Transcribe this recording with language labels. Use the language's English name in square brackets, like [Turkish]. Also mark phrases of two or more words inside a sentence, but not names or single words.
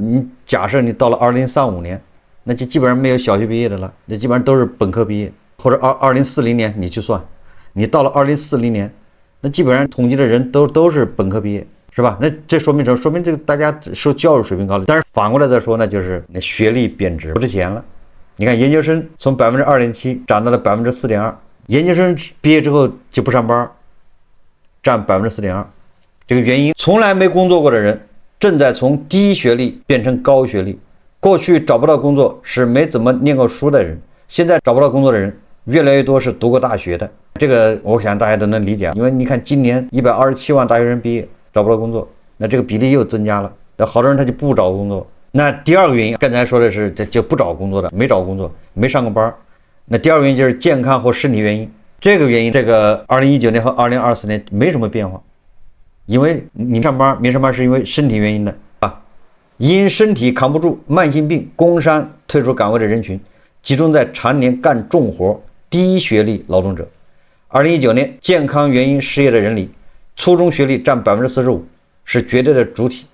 [Chinese] 你假設你到了2035年，那就基本上沒有小學畢業的了，那基本上都是本科畢業，或者2040年你去算，你到了2040年，那基本上統計的人都是本科畢業，是吧？那這說明什麼？说明這個大家受教育水平高了。但是反過來再說呢，就是那學歷貶值不值錢了。你看研究生從2.7%漲到了4.2%，研究生畢業之後就不上班，佔4.2%。這個原因，從來沒工作過的人正在從低學歷變成高學歷。過去找不到工作是沒怎麼念過書的人，現在找不到工作的人越來越多是讀過大學的。這個我想大家都能理解，因為你看今年127萬大學生畢業找不到工作，那這個比例又增加了，那好多人他就不找工作。那第二個原因，剛才說的是這就不找工作的，没找工作，沒上過班。那第二個原因就是健康或身體原因。這個原因，這個2019年和2024年沒什麼變化，因為你上班沒上班是因為身體原因的啊。因身體扛不住慢性病工傷退出崗位的人群，集中在常年幹重活低學歷勞動者。2019年健康原因失業的人裡，初中學歷佔45%，是絕對的主體。